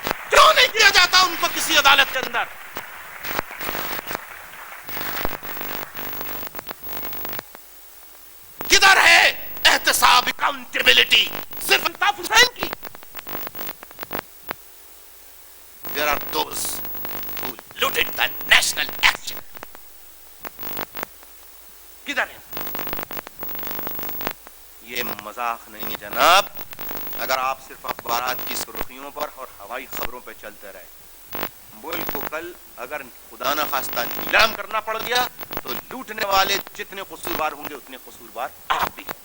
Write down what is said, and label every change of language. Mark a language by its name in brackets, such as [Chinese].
[Urdu] کیوں نہیں کیا جاتا ان کو کسی عدالت کے اندر؟ کدھر ہے احتساب, اکاؤنٹیبلٹی؟ صرف الطاف حسین کی. [English] There are those who looted the national exchequer. [Urdu] کدھر ہے؟ یہ مذاق نہیں ہے جناب. اگر آپ صرف اخبارات کی سرخیوں پر اور ہوائی خبروں پہ چلتے رہے, ملک کو کل اگر خدا نہ خواستہ نیلام کرنا پڑ گیا تو لوٹنے والے جتنے قصوروار ہوں گے اتنے قصوروار آپ بھی.